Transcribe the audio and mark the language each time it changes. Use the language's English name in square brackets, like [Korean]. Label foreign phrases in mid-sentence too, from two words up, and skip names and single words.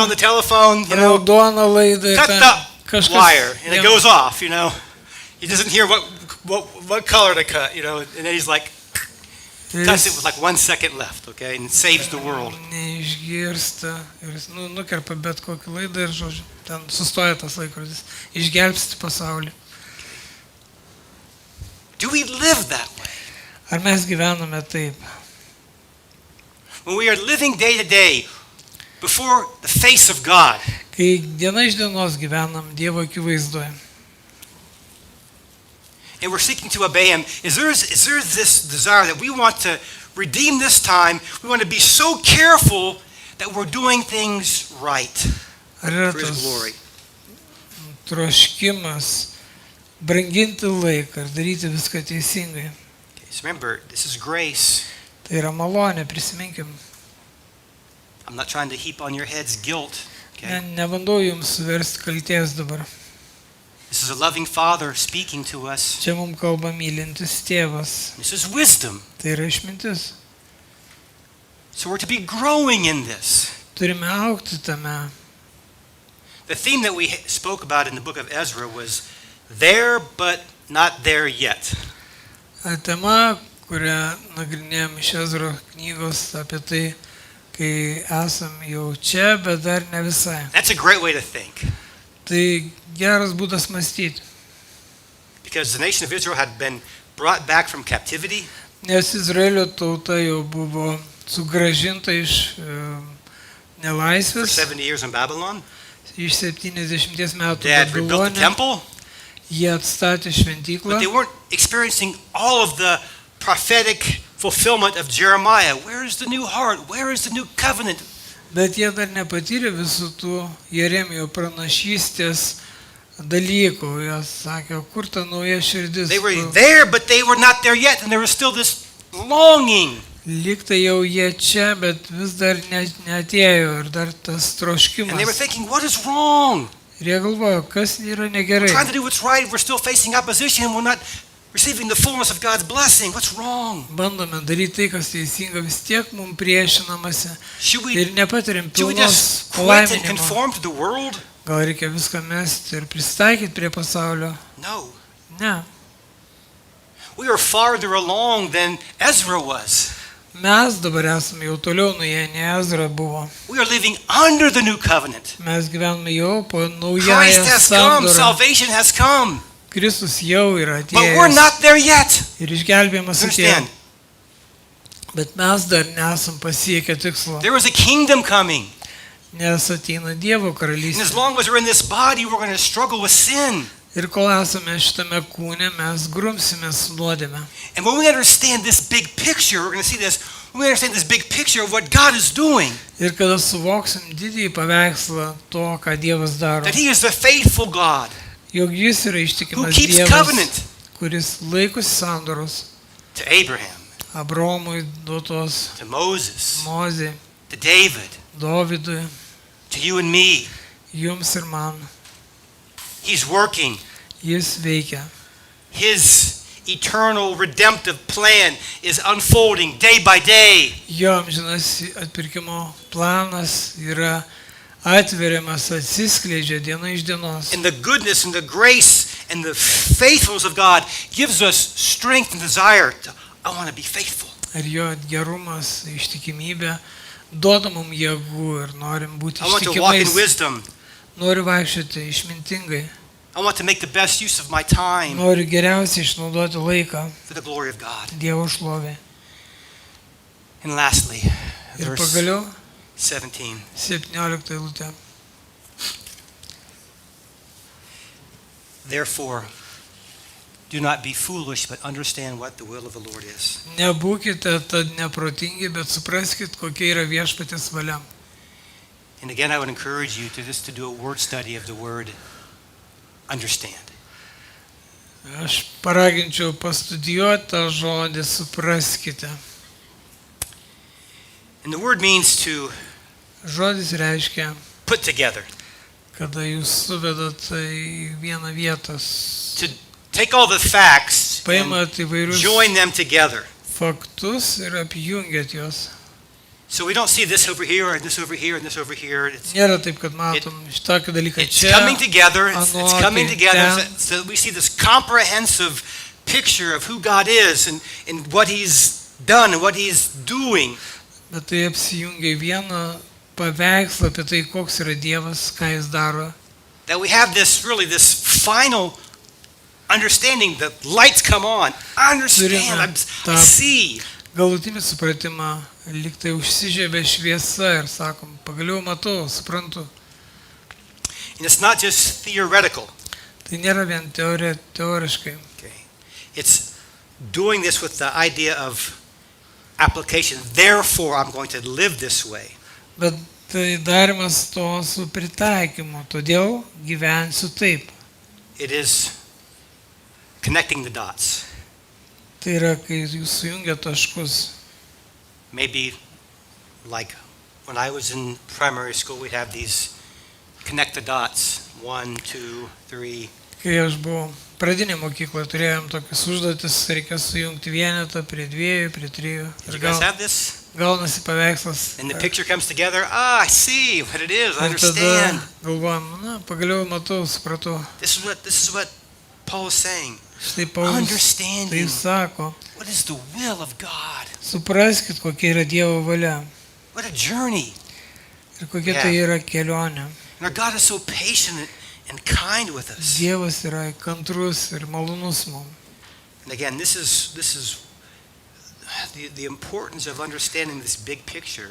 [English] on the telephone, [Lithuanian] raudoną laidą. [English] cut [Lithuanian] ten [English] the [Lithuanian] kažkas [English] wire, and it [Lithuanian] jam- [English] goes off, He doesn't hear what color to cut, and then he's like, [Lithuanian] ir [English] cuts it [Lithuanian] jis [English] with like 1 second left, okay, and saves the world. [Lithuanian] neišgirsta. Ir jis nukerpa bet kokį laidą ir, žodžiu, ten sustoja tas laikrodis. Išgelbsti pasaulį. [English] Do we live that way? [Lithuanian] Ar mes gyvename taip? [English] When we are living day to day before the face of God, [Lithuanian] Kai diena iš dienos gyvenam Dievo akivaizdoje. [English] and we're seeking to obey Him, is there this desire that we want to redeem this time. We want to be so careful that we're doing things right [Lithuanian] Ar yra [English] for His [Lithuanian] tas [English] glory. [Lithuanian] troškimas branginti laiką ir daryti viską teisingai? [English] Okay, so remember, this is grace. [Lithuanian] Tai yra malonė, prisiminkim. [English] I'm not trying to heap on your heads guilt. Okay? [Lithuanian] Nebandau jums suversti kalties dabar. [English] This is a loving Father speaking to us. [Lithuanian] Čia mums kalba mylintis tėvas. [English] This is wisdom. [Lithuanian] Tai yra išmintis. [English] So we're to be growing in this. [Lithuanian] Turime augti tame. [English] The theme that we spoke about in the book of Ezra was there but not there yet. [Lithuanian] Tema, kurią nagrinėjom iš Ezro knygos apie tai, kai esam jau čia, bet dar ne visai. [English] That's a great way to think. [Lithuanian] Tai geras būdas mąstyti. [English] Because the nation of Israel had been brought back from captivity. [Lithuanian] Nes Izraelio tauta jau buvo sugrąžinta iš [English] For [Lithuanian] nelaisvės, [English] 70 years in Babylon. [Lithuanian] iš 70 metų [English] They had rebuilt the [Lithuanian] Babilone. [English] temple, [Lithuanian] Jie atstatė šventyklą, [English] but they weren't experiencing all of the prophetic fulfillment of Jeremiah. Where is the new heart? Where is the new covenant? [Lithuanian] bet jie dar nepatyrė visų tų Jeremijo pranašystės dalykų. Jie sakė, kur ta nauja širdis. [English] They were there, but they were not there yet, and there was still this longing. [Lithuanian] Lyg tai jau jie čia, bet vis dar neatėjo ir dar tas [English] And they were [Lithuanian] troškimas. [English] thinking, what is wrong? [Lithuanian] Ir jie galvojo, kas yra [English] We're [Lithuanian] negerai. [English] trying to do what's right. We're still facing opposition. We're not receiving the fullness of God's blessing. What's wrong? [Lithuanian] Bandome daryti tai, kas teisinga, vis tiek mums priešinamasi [English] Should we, [Lithuanian] ir nepatiriam [English] should we [Lithuanian] pilnos [English] just quit and [Lithuanian] palaiminimo. [English] conform to the world? [Lithuanian] Gal reikia viską mesti ir pristaikyti prie pasaulio? [English] No. [Lithuanian] Ne. [English] We are farther along than Ezra was. [Lithuanian] Mes dabar esame jau toliau nuėję, ne Ezra buvo. [English] We are living under the new covenant. [Lithuanian] Mes gyvename jau po [English] Christ [Lithuanian] naująją [English] has come. [Lithuanian] sandorą. [English] Salvation has come. [Lithuanian] Kristus jau yra [English] But we're [Lithuanian] atėjęs [English] not there yet. [Lithuanian] ir išgelbėjimas atėjo. [English] Understand? [Lithuanian] Bet mes dar nesam pasiekę tikslo, [English] There is a kingdom coming. [Lithuanian] nes ateina Dievo [English] And as [Lithuanian] karalystė. [English] long as we're in this body, we're going to struggle with sin. [Lithuanian] Ir kol esame šitame kūne, mes grumsime su nuodėme. [English] And when we understand this big picture, we're going to see this, when we understand this big picture of what God is doing, [Lithuanian] Ir kada suvoksim didįjį paveikslą to, ką Dievas daro, [English] that He is the faithful God [Lithuanian] jog Jis yra [English] who [Lithuanian] ištikimas [English] keeps [Lithuanian] Dievas, [English] covenant [Lithuanian] kuris laikosi sandoros [English] to Abraham, [Lithuanian] Abromui duotos, [English] to Moses, [Lithuanian] Mozei, [English] to David, [Lithuanian] Dovydui, [English] to you and me. [Lithuanian] jums ir man. [English] He's working. [Lithuanian] Jis veikia. [English] His eternal redemptive plan is unfolding day by day. [Lithuanian] Jo amžinas atpirkimo planas yra atveriamas, atsiskleidžia diena iš dienos. [English] And the goodness and the grace and the faithfulness of God gives us strength and desire to, I want to be faithful. [Lithuanian] Ir jo gerumas, ištikimybė duoda mums jėgų ir norim būti [English] I want to walk in [Lithuanian] ištikimais. [English] wisdom. [Lithuanian] Noriu vaikščioti išmintingai. [English] I want to make the best use of my time [Lithuanian] Noriu geriausiai išnaudoti laiką [English] for the glory of God. [Lithuanian] Dievo šlovė. [English] And lastly, [Lithuanian] Ir [English] verse [Lithuanian] pagaliau [English] 17. [Lithuanian] 17 eilutė. [English] Therefore, do not be foolish, but understand what the will of the Lord is. [Lithuanian] Nebūkite tad neprotingi, bet supraskit, kokia yra viešpatės valia. [English] And again, I would encourage you to just to do a word study of the word understand. [Lithuanian] Aš paraginčiau pastudijuoti tą žodį, supraskite. [English] And the word means to [Lithuanian] Žodis reiškia, [English] put together, [Lithuanian] kada jūs suvedat į vieną vietą, [English] to take all the facts and [Lithuanian] paimat įvairius [English] join them together. [Lithuanian] faktus ir apjungiat juos. [English] So we don't see this over here and this over here and this over here. [Lithuanian] Nėra taip, kad matom šitokį dalyką [English] It's [Lithuanian] čia. [English] coming together. It's [Lithuanian] ano, [English] coming [Lithuanian] tai [English] together [Lithuanian] ten. [English] so that we see this comprehensive picture of who God is and what He's done and what He's doing. [Lithuanian] Bet tai apsijungia į vieną paveikslą apie tai, koks yra Dievas, ką Jis daro. [English] That we have this final understanding. The lights come on. I understand. I see. [Lithuanian] Galutinį supratimą, lyg tai užsižiebė šviesa ir sakom, pagaliau matau, suprantu. [English] And it's not just theoretical. [Lithuanian] Tai nėra vien teoriškai. [English] Okay. It's doing this with the idea of application. Therefore, I'm going to live this way. [Lithuanian] Bet tai darimas to su pritaikymu, todėl gyvensiu taip. [English] It is connecting the dots. [Lithuanian] Tai yra, kai jūs sujungia taškus. [English] Maybe like when I was in primary school, we'd have these connect the dots. 1, 2, 3. [Lithuanian] Kai aš buvau pradinėje mokykloje, turėjom tokius užduotis, reikia sujungti vienetą prie 2, prie 3. [English] Did you [Lithuanian] Ir [English] guys have this? [Lithuanian] gaunasi paveikslas. [English] And the picture comes together. Ah, I see what it is. I [Lithuanian] Ir tada [English] understand. [Lithuanian] galvojam, na, pagaliau matau, supratau. [English] This is what Paul is saying. [Lithuanian] Štai Paulius tai [English] Understanding [Lithuanian] sako, [English] what is the will of God. [Lithuanian] supraskit, kokia yra Dievo valia [English] What a journey. [Lithuanian] ir kokia tai yra kelionė. [English] And our God is so patient and kind with us. [Lithuanian] Dievas yra kantrus ir malonus mums. [English] And again, this is the importance of understanding this big picture